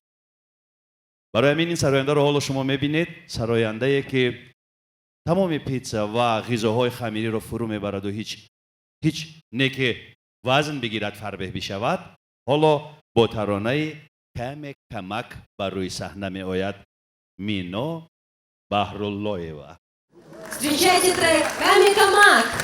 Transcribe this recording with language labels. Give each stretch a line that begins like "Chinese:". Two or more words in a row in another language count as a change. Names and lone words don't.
Persian: برای همین این سراینده رو حالا شما میبینید، سراینده که تمام پیتزا و غذاهای خمیری رو فرو میبرد و هیچ نه که وزن بگیرد فربه بشود. حالا با ترانه کمک بر روی صحنه می آید مینا بحراللهیوا.
Russian: Встречайте трек «Камик-камак».